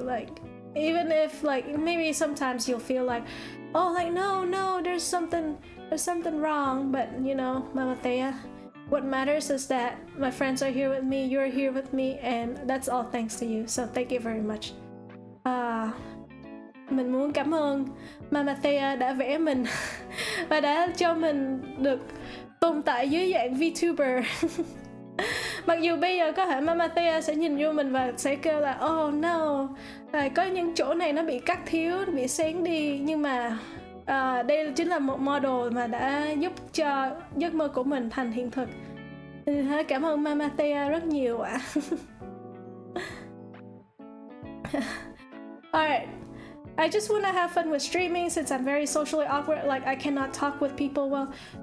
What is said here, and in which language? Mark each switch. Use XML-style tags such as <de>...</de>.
<en>Like, even if like maybe sometimes you'll feel like, oh, like no, there's something wrong, but you know, Mama Thea, what matters is that my friends are here with me, you're here with me, and that's all thanks to you. So thank you very much.</en> <vi>Mình muốn cảm ơn Mama Thea đã vẽ mình và đã cho mình được tồn tại dưới dạng VTuber. Mặc dù bây giờ có thể Mama Thea sẽ nhìn vô mình và sẽ kêu là</vi> <en>oh no,</en> <vi>có những chỗ này nó bị cắt thiếu, nó bị xén đi, nhưng mà đây chính là một model mà đã giúp cho giấc mơ của mình thành hiện thực. Cảm ơn Mama Thea rất nhiều ạ.</vi> <en>Alright, I just want to have fun with streaming since I'm very socially awkward, like I cannot talk with people well.</en>